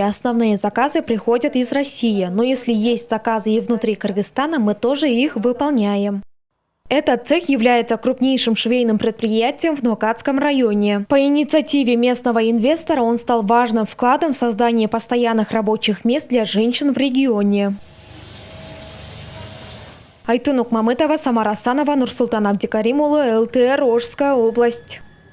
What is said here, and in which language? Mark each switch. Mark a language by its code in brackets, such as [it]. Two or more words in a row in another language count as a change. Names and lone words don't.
[ru] Основные заказы приходят из России, но если есть заказы и внутри Кыргызстана, мы тоже их выполняем. Этот цех является крупнейшим швейным предприятием в Нокатском районе. По инициативе местного инвестора он стал важным вкладом в создание постоянных рабочих мест для женщин в регионе. Айтунук Мамытова, Самара Асанова, Нурсултан Абдикаримулы, ЛТР, Ожская область.